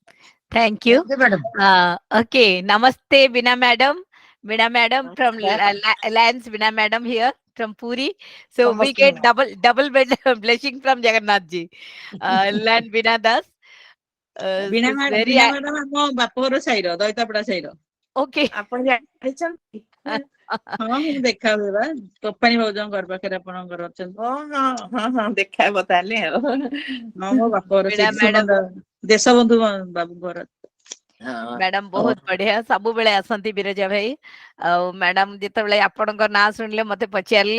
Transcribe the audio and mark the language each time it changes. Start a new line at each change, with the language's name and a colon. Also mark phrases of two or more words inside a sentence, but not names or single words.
English: Thank you. Thank you, madam. Okay, Namaste, Bina madam. Bina madam from Alliance, Bina madam here from Puri. So we Namaste, get madam. double blessing from Jagannath ji. Land Bina Das. Bina She's madam, very Bina madam,
Odia: ଆମ ବାପଘର ସାହିର ଦଇତାପଡା ସାହିର।
English: okay.
Odia: ଆପଣ ଜାଣିଛନ୍ତି? ହଁ ମୁଁ ଦେଖା ହୁଏ ବା ତୋଫାନୀ ଭାଉଜଙ୍କ ଘର ପାଖରେ ଆପଣଙ୍କର ଅଛନ୍ତି। ହଁ ଦେଖା ହବ ତାହେଲେ ଆଉ। ହଁ ମୋ ବାପଘର
English: Bina
Odia: ସେଇଠି
English: madam.
Odia: ସୁନନ୍ଦା ଦେଶବନ୍ଧୁ ବାବୁଙ୍କ ଘର। ମ୍ୟାଡାମ ବହୁତ ବଢିଆ ସବୁବେଳେ ଆସନ୍ତି ବିରଜା ଭାଇ ଆଉ ମ୍ୟାଡାମ ଯେତେବେଳେ ଆପଣଙ୍କ ନାଁ ଶୁଣିଲେ ମତେ ପଚାରିଲେ